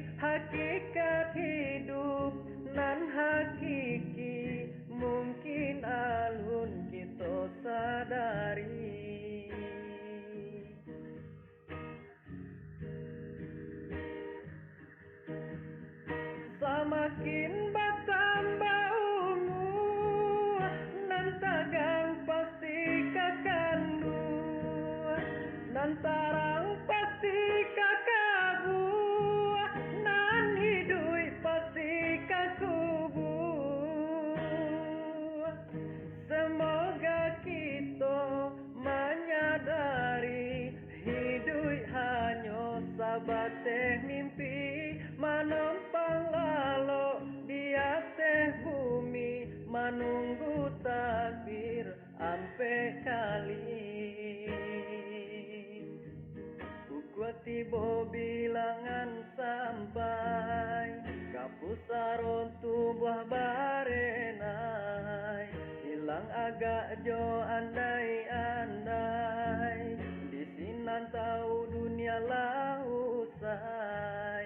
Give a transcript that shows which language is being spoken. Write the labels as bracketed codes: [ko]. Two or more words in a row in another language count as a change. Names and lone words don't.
[min] Hakikat hidup nan hakiki mungkin alun kita sadari. [id] Semakin bertambah umur, [min] nan tagang pasti kakandu, nan tarang pasti kakabu, nan hidup pasti kakubu. [id] Semoga kita menyadari hidup hanya sabateh mimpi, menempang lalu di atas bumi, menunggu takdir ampe kali. [min] Tiba bilangan sampai kapusaron tubuh barenai, hilang agak jo andai-andai, di sinan tahu dunia lah usai.